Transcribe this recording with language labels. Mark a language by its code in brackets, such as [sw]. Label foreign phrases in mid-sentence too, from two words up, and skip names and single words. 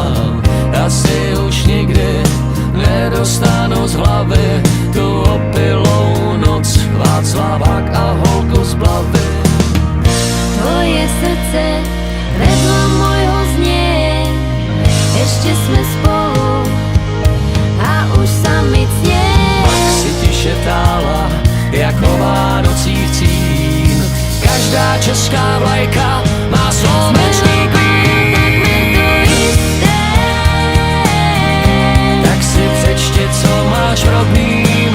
[cs] Asi už nikdy nedostanu z hlavy tu opilou noc, Václavák a holku z Blavy. [sk] tvoje srdce vedľa môjho znie. Ešte sme spolu a už sa mi cnie. [cs] Pak si tiše tála jako Vánocích cín. Každá česká vlajka má slovenský klín. Tak si přečti, co máš v rodný